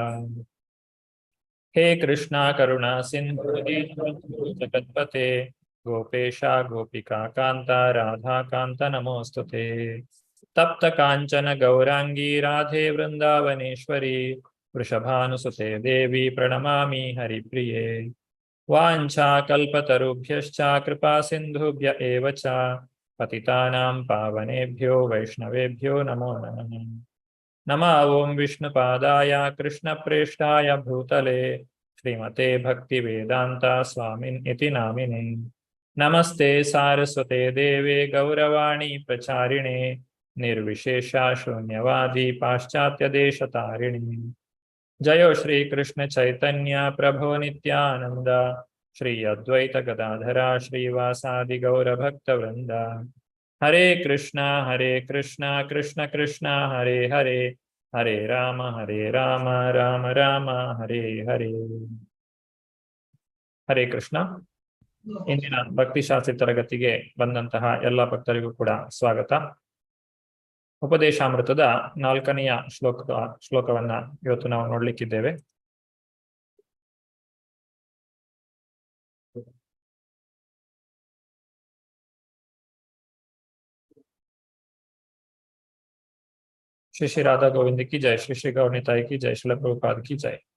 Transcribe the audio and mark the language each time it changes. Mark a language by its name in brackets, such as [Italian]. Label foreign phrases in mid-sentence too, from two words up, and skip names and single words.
[Sanskrit] ಹೇ ಕೃಷ್ಣ ಕರುಣಾ ಸಿಂಧು ದೀನಬಂಧು ಜಗತ್ಪತೆ ಗೋಪೇಶ ಗೋಪಿಕಾ ಕಾಂತ ರಾಧಾಕಾಂತ ನಮೋಸ್ತುತೆ. ತಪ್ತ ಕಾಂಚನ ಗೌರಾಂಗೀ ರಾಧೆ ವೃಂದಾವನೇಶ್ವರಿ ವೃಷಭಾನುಸುತೆ ದೇವಿ ಪ್ರಣಮಾಮಿ ಹರಿಪ್ರಿಯೆ. ವಾಂಛಾ ಕಲ್ಪತರುಭ್ಯಶ್ಚ ಕೃಪಾ ಸಿಂಧುಭ್ಯ ಏವ ಚ ಪತಿತಾನಾಂ ಪಾವನೇಭ್ಯೋ ವೈಷ್ಣವೇಭ್ಯೋ ನಮೋ ನಮಃ. ನಮಃ ಓಂ ವಿಷ್ಣುಪಾದಾಯ ಕೃಷ್ಣಪ್ರೇಷ್ಠಾಯ ಭೂತಲೆ ಶ್ರೀಮತೆ ಭಕ್ತಿ ವೇದಾಂತ ಸ್ವಾಮಿನ್ ಇತಿ ನಾಮಿನೇ. ನಮಸ್ತೆ ಸಾರಸ್ವತೆ ದೇವೆ ಗೌರವಾಣಿ ಪ್ರಚಾರಿಣೆ ನಿರ್ವಿಶೇಷ ಶೂನ್ಯವಾದಿ ಪಾಶ್ಚಾತ್ಯ ದೇಶತಾರಿಣಿ. ಜಯೋ ಶ್ರೀ ಕೃಷ್ಣ ಚೈತನ್ಯ ಪ್ರಭೋ ನಿತ್ಯಾನಂದ ಶ್ರೀ ಅದ್ವೈತ ಗದಾಧರ ಶ್ರೀವಾಸಾದಿ ಗೌರ ಭಕ್ತ ವೃಂದ. ಹರೇ ಕೃಷ್ಣ ಕೃಷ್ಣ ಕೃಷ್ಣ ಹರೇ ಹರೇ ಹರೇ ರಾಮ ರಾಮ ರಾಮ ಹರೇ ಹರೇ. ಹರೇ ಕೃಷ್ಣ. [Kannada] ಇಂದಿನ ಭಕ್ತಿಶಾಸ್ತ್ರಿ ತರಗತಿಗೆ ಬಂದಂತಹ ಎಲ್ಲ ಭಕ್ತರಿಗೂ ಕೂಡ ಸ್ವಾಗತ. ಉಪದೇಶಾಮೃತದ 4ನೆಯ ಶ್ಲೋಕವನ್ನ ಇವತ್ತು ನಾವು ನೋಡ್ಲಿಕ್ಕಿದ್ದೇವೆ. [Hindi] श्री श्री राधा गोविन्द की जय, श्री श्री गौरनिताई की जय, श्रील प्रभुपाद की जय.